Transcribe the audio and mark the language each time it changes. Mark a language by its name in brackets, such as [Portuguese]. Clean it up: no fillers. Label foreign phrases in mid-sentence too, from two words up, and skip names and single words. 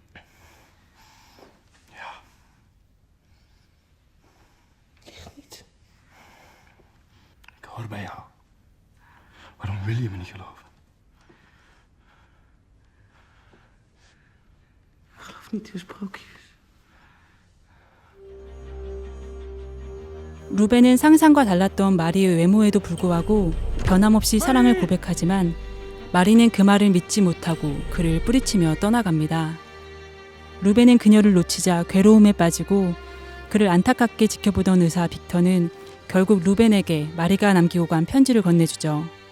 [Dutch] Ja. Echt niet. Ik hoor bij jou. Waarom wil je me niet geloven? Ik geloof niet in sprookjes. [Korean] 루벤은 상상과 달랐던 마리의 외모에도 불구하고 변함없이 사랑을 고백하지만 마리는 그 말을 믿지 못하고 그를 뿌리치며 떠나갑니다. 루벤은 그녀를 놓치자 괴로움에 빠지고 그를 안타깝게 지켜보던 의사 빅터는 결국 루벤에게 마리가 남기고 간 편지를 건네주죠.